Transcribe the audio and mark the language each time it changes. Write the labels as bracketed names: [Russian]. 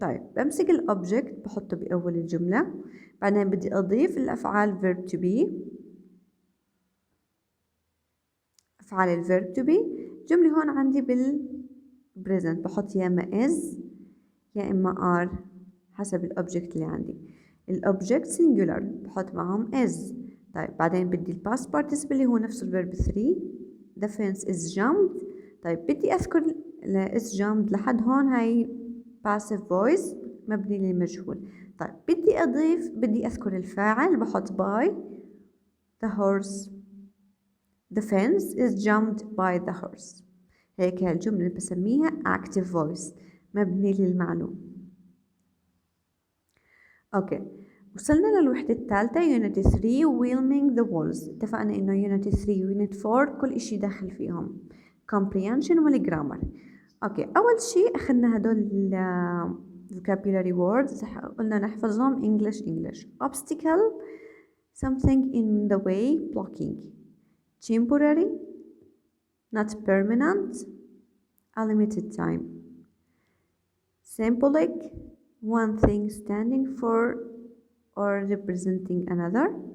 [Arabic] طيب بمسك الأوبجكت بحطه بأول الجملة، بعدين بدي أضيف الأفعال verb to be. أفعال الverb to be جملة هون عندي بالpresent بحط يا إما is يا إما are حسب الأوبجكت اللي عندي. الobject singular بحط معهم is. طيب بعدين بدي الباست participle اللي هو نفس الverb 3. [English] the fence is jumped. [Arabic] طيب بدي أذكر is jumped لحد هون هاي passive voice مبني للمجهول. طيب بدي أذكر الفاعل بحط [English] by the horse. the fence is jumped by the horse. [Arabic] هيك هالجملة اللي بسميها active voice مبني للمعلوم. اوكي وصلنا للوحدة الثالثة unit 3 whelming the walls. اتفقنا انه unit 3 و unit 4 كل اشي داخل فيهم comprehension والgrammar. اوكي اول شي اخذنا هدول vocabulary words قلنا نحفظهم English. [English] obstacle something in the way, blocking. temporary not permanent, a limited time. symbolic one thing standing for or representing another.